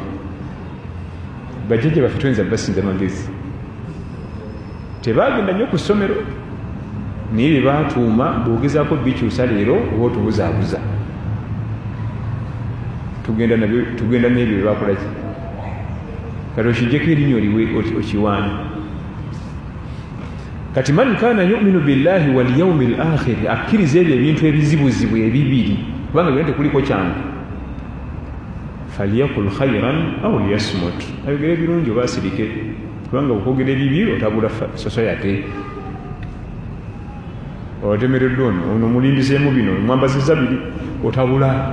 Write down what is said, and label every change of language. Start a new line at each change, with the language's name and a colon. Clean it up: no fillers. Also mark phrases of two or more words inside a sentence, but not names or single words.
Ganda: Bajjajja baffe tuyinza basinza magezi, tebaagenda nnyo ku ssomero, naye bye baatuuma bw'ogezaako bikyusa leero oba otubuzaabuza. Tugenda n'ebyo bye bakolaki. Kati okijjeko erinnya oliwe okiwaani.
Arabic: Kati من كان يؤمن بالله واليوم الآخر,
Ganda: akkiriza ebyo ebintu ebizibuzibu ebibiri, kubanga byonna tekuliko kyangu.
Arabic: فليقل خيرا أو ليصمت,
Ganda: ayogere birungi oba asirike, kubanga okwogera ebibi otabula society. Otemereddwa ono mulimbiseemu bino mwambazizza biri, otabula.